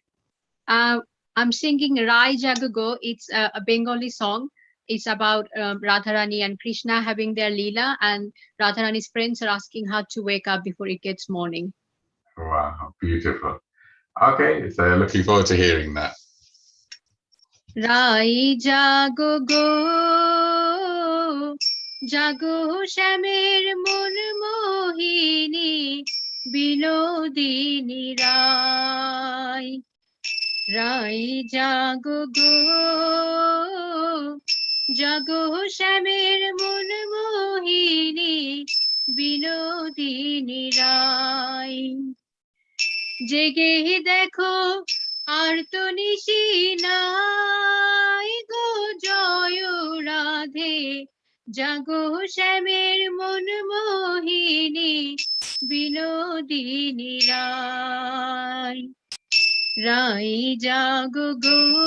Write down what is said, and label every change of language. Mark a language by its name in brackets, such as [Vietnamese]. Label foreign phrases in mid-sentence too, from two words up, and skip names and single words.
[English] I'm singing Rai Jagago. It's a Bengali song. It's about Radharani and Krishna having their Leela, and Radharani's friends are asking her to wake up before it gets morning. Wow, beautiful. Okay, so looking forward to hearing that. [Bangla] রাই জাগো গো, জাগো শ্যামের মন মোহিনী, বিনোদিনী রাই. রাই জাগো গো, জাগো শ্যামের মন মোহিনী, বিনোদিনী রাই. জেগে দেখো আর তো নিশি নাই গো জয় রাধে জাগো শ্যামের মন মোহিনী বিনোদিনী রায় রাই জাগো গো